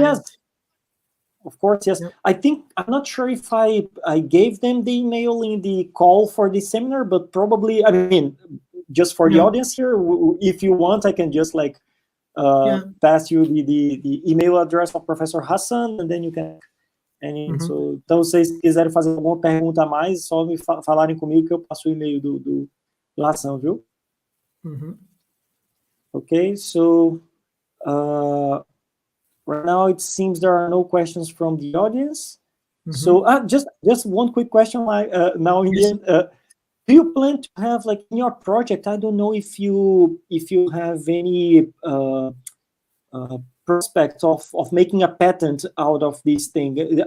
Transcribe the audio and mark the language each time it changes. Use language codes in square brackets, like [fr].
[en] Yes. Of course, yes. Yeah. I think, I'm not sure if I gave them the email in the call for the seminar, but probably, I mean, just for the audience here, if you want, I can just like pass you the email address of Professor Hasan, and then you can... [pt] So, então, se vocês quiserem fazer alguma pergunta a mais, só me falarem comigo que eu passo o e-mail do Hasan, viu? [en] Okay, so right now it seems there are no questions from the audience. So just one quick question. Now in the end, do you plan to have, like, in your project? I don't know if you have any prospect of making a patent out of this thing.